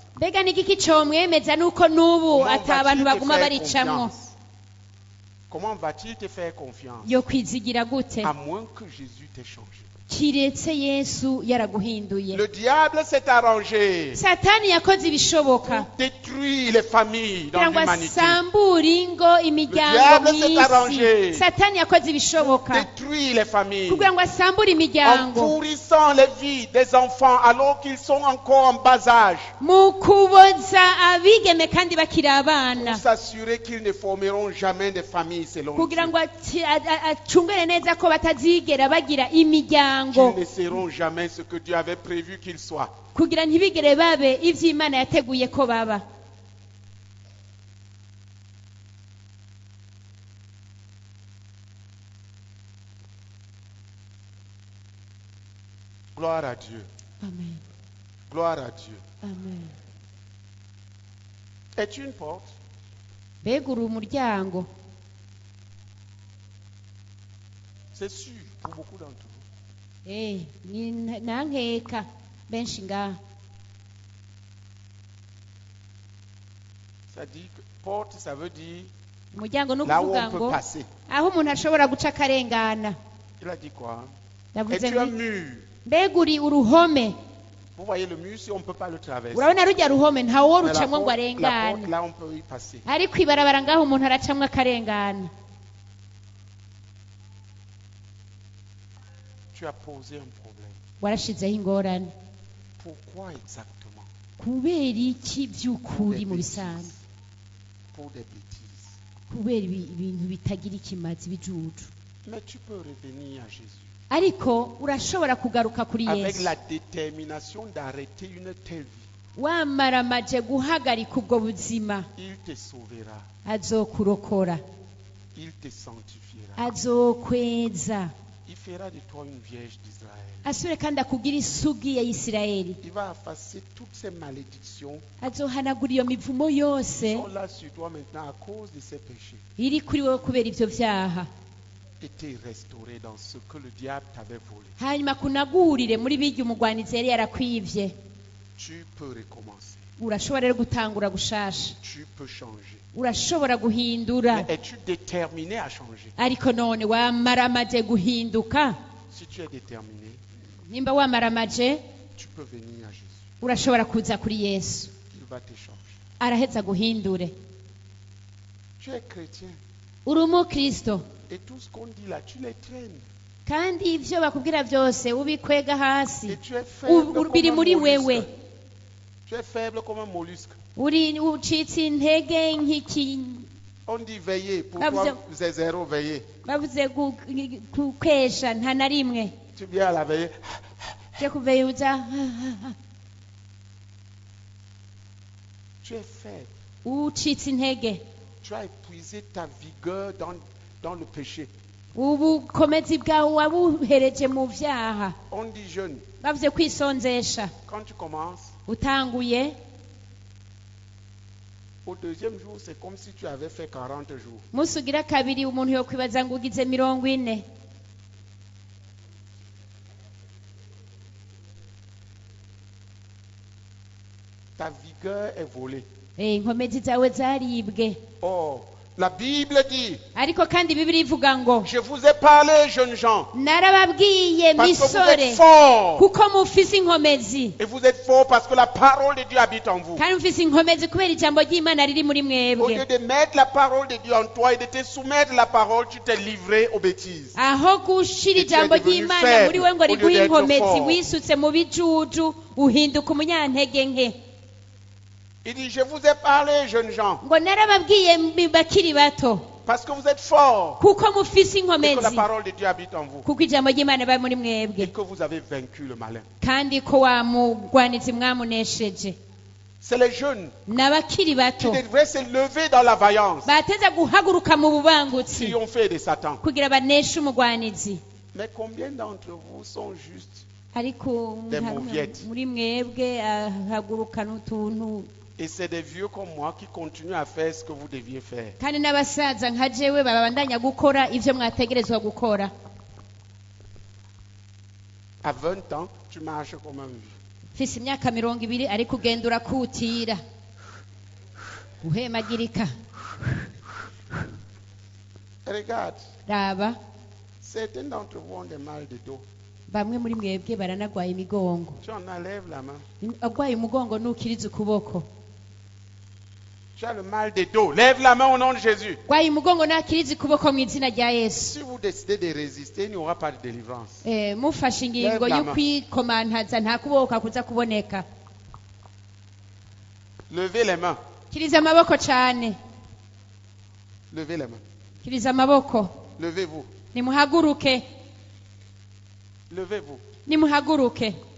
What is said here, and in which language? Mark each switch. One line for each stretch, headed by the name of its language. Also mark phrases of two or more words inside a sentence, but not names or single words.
Rundi: mbega ni igiki comwemeza nuko n'ubu
French: Comment
Rundi: ata abantu
French: va-t-il te
Rundi: baguma
French: faire
Rundi: baricamwo?
French: confiance? Comment va-t-il te faire confiance?
Rundi: yo kwizigira gute?
French: À moins que Jésus t'ait changé.
Rundi: kiretse yesu yaraguhinduye.
French: Le diable s'est arrangé
Rundi: Satani yakoze ibishoboka
French: pour détruire les familles dans
Rundi: kugira ngo
French: l'humanité,
Rundi: asambure ingo, imiryango
French: diable s'est arrangé.
Rundi: mw'isi. Satani yakoze ibishoboka
French: détruire les familles,
Rundi: kugira ngo asambure
French: en
Rundi: imiryango,
French: pourrissant les vies des enfants alors qu'ils sont encore en bas âge,
Rundi: mu kuboza abigeme kandi bakiri abana,
French: pour s'assurer qu'ils ne formeront jamais des familles selon
Rundi: kugira
French: Dieu,
Rundi: ngo acungere neza ko batazigera bagira imiryango,
French: qu'ils ne seront jamais ce que Dieu avait prévu qu'ils soient.
Rundi: kugira ntibigere babe ivyo Imana yateguye ko baba.
French: Gloire à Dieu. Amen. Gloire à Dieu. Amen. Es-tu une porte?
Rundi: Mbega uri umuryango?
French: C'est sûr pour beaucoup d'entre vous.
Rundi: Ni nankeka benshi ngaha.
French: Ça dit que porte, ça veut dire
Rundi: Umuryango ni
French: là où
Rundi: ukuvuga
French: on peut
Rundi: ngo
French: passer.
Rundi: aho umuntu ashobora guca akarengana.
French: Il a dit quoi?
Rundi: Yavuze
French: Es-tu un
Rundi: ngo
French: mur?
Rundi: mbega uri uruhome?
French: Vous voyez le mur, si on ne peut pas le traverser.
Rundi: Urabona rujya ruhome ntawo
French: Mais la
Rundi: rucamwo ngo
French: porte,
Rundi: arengane,
French: là, on peut y passer.
Rundi: ariko ibarabara ngaho umuntu aracamwo akarengana.
French: Tu as posé un problème.
Rundi: Warashizeho ingorane.
French: Pourquoi exactement?
Rundi: Kubera iki by'ukuri mu
French: bêtises.
Rundi: bisanzwe?
French: Pour des bêtises.
Rundi: Kubera ibintu bitagira ikimazi bijuju.
French: Mais tu peux revenir à Jésus
Rundi: Ariko urashobora kugaruka kuri
French: avec
Rundi: Yesu
French: la détermination d'arrêter une telle vie.
Rundi: wamaramaje guhagarika ubwo buzima.
French: Il te sauvera.
Rundi: Azokurokora,
French: Il te sanctifiera.
Rundi: azokweza,
French: Il fera de toi une vierge d'Israël.
Rundi: asubire kandi akugira isugi ya Isirayeli.
French: Il va effacer toutes ces malédictions
Rundi: Azohanagura iyo mivumo yose
French: qui sont là sur toi maintenant à cause de ces péchés.
Rundi: iri kuri wowe kubera ivyo vyaha,
French: Et te restaurer dans ce que le diable t'avait volé.
Rundi: hanyuma kunagurire muri birya umugwanizi yari yarakwivye.
French: Tu peux recommencer.
Rundi: Urashobora rero gutangura gushasha,
French: Tu peux changer.
Rundi: urashobora guhindura.
French: Mais es-tu déterminé à changer?
Rundi: Ariko none wamaramaje guhinduka?
French: Si tu es déterminé,
Rundi: Nimba wamaramaje,
French: tu peux venir à Jésus.
Rundi: urashobora kuza kuri Yesu,
French: Il va te changer.
Rundi: araheza guhindure.
French: Tu es chrétien.
Rundi: Uri umukristo
French: Et tout ce qu'on dit là, tu les traînes.
Rundi: kandi ivyo bakubwira byose ubikwega hasi.
French: Et tu es faible comme
Rundi: Biri
French: un
Rundi: muri wewe,
French: mollusque. Tu es faible comme un mollusque.
Rundi: uri ucitse intege nk'iki.
French: On dit veiller. Pour Ah, toi, c'est zéro veiller.
Rundi: Bavuze kwesha nta na rimwe
French: Tu viens à la veillée.
Rundi: cyo kuveyuza.
French: Tu es faible.
Rundi: Ucitse intege,
French: Tu as épuisé ta vigueur dans le péché.
Rundi: ubukomezi bwawe wabuhereje mu vyaha.
French: On dit jeûne.
Rundi: Bavuze kwisonzesha.
French: Quand tu commences,
Rundi: Utanguye
French: au deuxième jour, c'est comme si tu avais fait 40 jours.
Rundi: musi ugira kabiri umuntu yo kwibaza ngo ugize 40.
French: Ta vigueur est volée.
Rundi: Inkomezi zawe zaribwe.
French: Or, la Bible dit,
Rundi: Ariko kandi Bibiliya ivuga ngo
French: je vous ai parlé, jeunes gens,
Rundi: narababwiye
French: parce que vous
Rundi: misore
French: êtes forts.
Rundi: kuko mufise inkomezi,
French: Et vous êtes forts parce que la parole de Dieu habite en vous.
Rundi: kandi mufise inkomezi kubera ijambo ry'Imana riri muri
French: Au
Rundi: mwebwe.
French: lieu de mettre la parole de Dieu en toi et de te soumettre la parole, tu t'es livré aux bêtises.
Rundi: Aho gushira
French: Et tu es
Rundi: ijambo
French: devenu
Rundi: ry'Imana
French: faible
Rundi: muri we ngo
French: au lieu
Rundi: riguhe
French: d'être
Rundi: inkomezi,
French: fort.
Rundi: wisutse mu bijuju uhinduka umunyantege nke.
French: Il dit, je vous ai parlé, jeunes gens,
Rundi: Ngo narababwiye bakiri bato
French: parce que vous êtes forts
Rundi: kuko mufise
French: et que la
Rundi: inkomezi,
French: parole de Dieu habite en vous
Rundi: kuko ijambo ry'Imana bari muri
French: et
Rundi: mwebwe,
French: que vous avez vaincu le malin.
Rundi: kandi ko wa mugwanizi mwamunesheje.
French: C'est les jeunes
Rundi: N'abakiri
French: qui
Rundi: bato
French: devraient se lever dans la vaillance,
Rundi: bateza guhaguruka mu bubangutsi
French: triompher de Satan.
Rundi: kugira baneshe umugwanizi.
French: Mais combien d'entre vous sont justes
Rundi: Ariko
French: Des mauviettes.
Rundi: muri mwebwe ahagurukana utuntu,
French: et c'est des vieux comme moi qui continuent à faire ce que vous deviez faire.
Rundi: kandi n'abasaza nka jewe babandanya gukora ivyo mwategerezwa gukora.
French: À 20 ans, tu marches comme un vieux.
Rundi: Mfise imyaka 20 ariko ugenda urakutira uhemagirika.
French: Regarde,
Rundi: Raba,
French: certains d'entre vous ont des mal de dos.
Rundi: bamwe muri mwebwe baranagwaye imigongo.
French: Tu en as, lève la main.
Rundi: Agwaye umugongo nukiriza ukuboko.
French: Tu as le mal de dos. Lève la main au nom de Jésus.
Rundi: Gwaye umugongo nakiriza ukuboko mu izina rya Yesu.
French: Si vous décidez de résister, il n'y aura pas de délivrance.
Rundi: Mufashe ingingo
French: Lève la main.
Rundi: y'ukwikomantaza nta kuboko kuza kuboneka.
French: Levez les mains.
Rundi: Kiriza amaboko cyane.
French: Levez les mains.
Rundi: Kiriza amaboko.
French: Levez-vous.
Rundi: Nimuhaguruke.
French: Levez-vous.
Rundi: Nimuhaguruke.